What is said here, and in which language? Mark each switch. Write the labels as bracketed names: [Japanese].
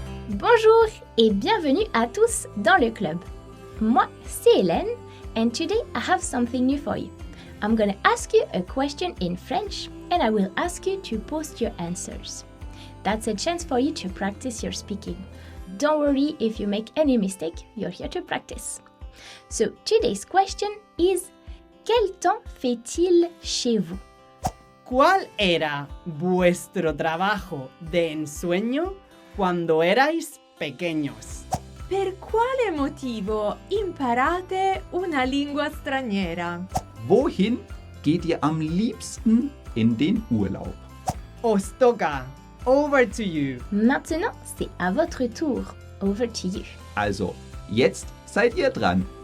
[French] Bonjour et bienvenue à tous dans le club. Moi, c'est [English] Hélène, and today I have something new for you. I'm gonna ask you a question in French, and I will ask you to post your answers. That's a chance for you to practice your speaking. Don't worry if you make any mistake, you're here to practice. So today's question is, [French] quel temps fait-il chez vous? [Spanish] ¿Cuál era vuestro trabajo de ensueño cuando erais pequeños? [Italian] Per quale motivo imparate una lingua straniera? [German] Wohin geht ihr am liebsten in den Urlaub? [Spanish] Os toca. [English] Over to you. [French] Maintenant, c'est à votre tour. [English] Over to you. [German] Also, jetzt seid ihr dran.